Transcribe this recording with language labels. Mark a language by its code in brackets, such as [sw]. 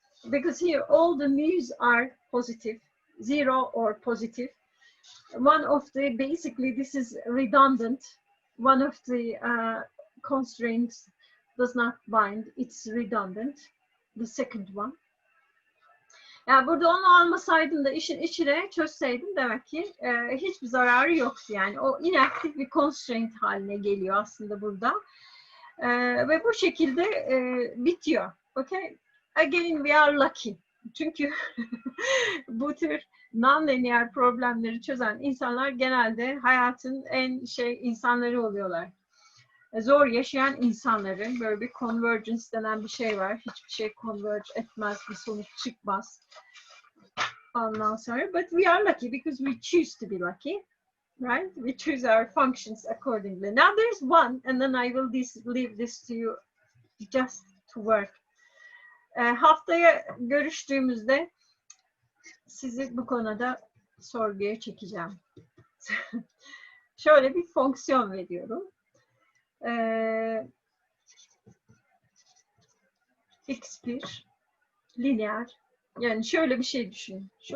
[en] Because here all the mu's are positive, 0 or positive. One of the, basically this is redundant. One of the constraints does not bind, it's redundant. The second one. [tr] Yani burada onu almasaydım da işin içine çözseydim demek ki hiçbir zararı yoktu. Yani o inaktif bir constraint haline geliyor aslında burada. Ve bu şekilde bitiyor. [en] Okay? Again we are lucky. [tr] Çünkü bu tür non-linear problemleri çözen insanlar genelde hayatın en insanları oluyorlar. Zor yaşayan insanların, böyle bir convergence denen bir şey var. Hiçbir şey converge etmez, bir sonuç çıkmaz. Ondan sonra, [en] but we are lucky because we choose to be lucky, right? We choose our functions accordingly. Now there's one, and then I will leave this to you just to work. [tr] Haftaya görüştüğümüzde sizi bu konuda sorguya çekeceğim. Şöyle bir fonksiyon veriyorum. X1 lineer, yani şöyle bir şey düşünün.